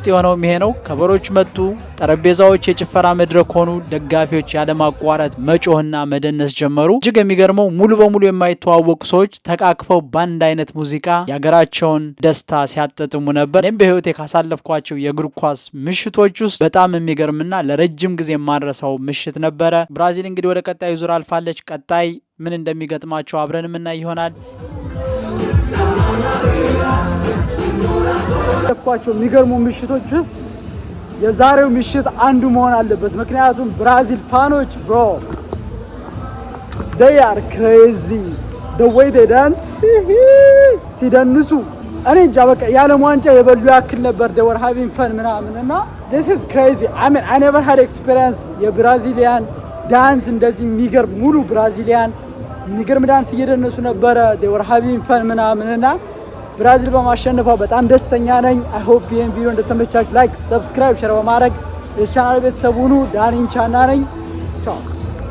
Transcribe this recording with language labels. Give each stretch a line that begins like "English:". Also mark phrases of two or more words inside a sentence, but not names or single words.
Amharic: የሆነው ይሄ ነው። ከበሮች መጡ፣ ጠረጴዛዎች የጭፈራ መድረክ ሆኑ። ደጋፊዎች ያለማቋረጥ መጮህና መደነስ ጀመሩ። እጅግ የሚገርመው ሙሉ በሙሉ የማይተዋወቁ ሰዎች ተቃቅፈው በአንድ አይነት ሙዚቃ የሀገራቸውን ደስታ ሲያጠጥሙ ነበር። እኔም በህይወቴ ካሳለፍኳቸው የእግር ኳስ ምሽቶች ውስጥ በጣም የሚገርምና ለረጅም ጊዜ የማረሳው ምሽት ነበረ። ብራዚል እንግዲህ ወደ ቀጣዩ ዙር አልፋለች። ቀጣይ ምን እንደሚገጥማቸው አብረን የምናይ ይሆናል። ያሳለፍኳቸው የሚገርሙ ምሽቶች ውስጥ የዛሬው ምሽት አንዱ መሆን አለበት። ምክንያቱም ብራዚል ፋኖች
English: bro they are crazy the way they dance
Amharic: ሲደንሱ እኔ እንጃ በቃ የዓለም ዋንጫ የበሉ ያክል ነበር።
English: they were having fun
Amharic: ምናምን እና
English: this is crazy I mean I never had experience
Amharic: የብራዚሊያን ዳንስ እንደዚህ የሚገርም ሙሉ ብራዚሊያን የሚገርም ዳንስ እየደነሱ ነበረ።
English: they were having fun
Amharic: ምናምን እና ብራዚል በማሸነፏ በጣም ደስተኛ ነኝ።
English: I hope
Amharic: ይሄን ቪዲዮ እንደተመቻችሁ ላይክ፣ ሰብስክራይብ፣ ሼር በማድረግ የቻናል ቤተሰብ ሁኑ። ዳኒን ቻና ነኝ። ቻው